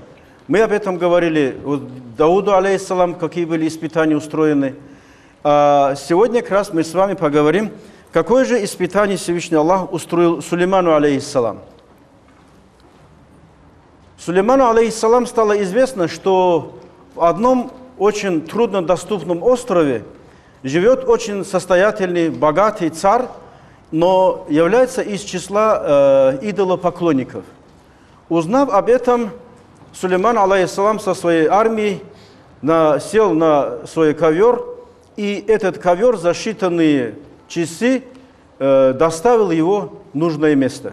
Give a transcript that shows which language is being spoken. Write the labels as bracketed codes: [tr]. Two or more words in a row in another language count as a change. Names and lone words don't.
[ru] Мы об этом говорили, у Дауду, алейхиссалам, какие были испытания устроены. А сегодня как раз мы с вами поговорим, какое же испытание Всевышний Аллах устроил Сулейману, алейхиссалам. Сулейману, алейхиссалам, стало известно, что в одном очень труднодоступном острове живет очень состоятельный, богатый царь, но является из числа идолопоклонников. Узнав об этом, Сулейман, алейхиссалам, со своей армией сел на свой ковер, и этот ковер за считанные часы доставил его в нужное место.